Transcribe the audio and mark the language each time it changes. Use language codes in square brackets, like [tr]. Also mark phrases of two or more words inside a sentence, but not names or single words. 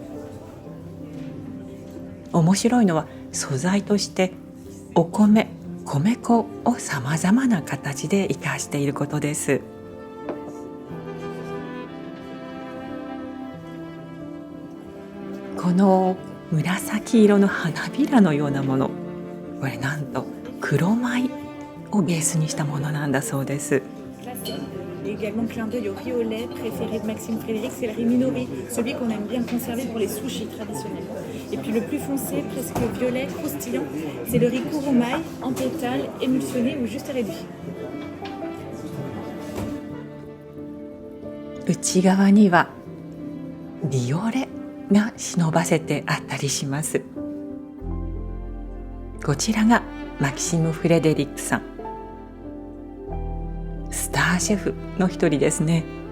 [ja] 面白いのは素材としてお米、米粉をさまざまな形で生かしていることです。この紫色の花びらのようなもの、これなんと黒米をベースにしたものなんだそうです。 [fr] Et également clin d'œil au riz au lait préféré de Maxime Frédéric, c'est le riz minoré, celui qu'on aime bien conserver pour les sushis traditionnellement. Et puis le plus foncé, presque violet, croustillant, c'est le riz kurumai en pétales, émulsionné ou juste réduit. [ja] 内側にはビオレが忍ばせてあったりします。こちらがマキシム・フレデリックさん、スターシェフの一人ですね。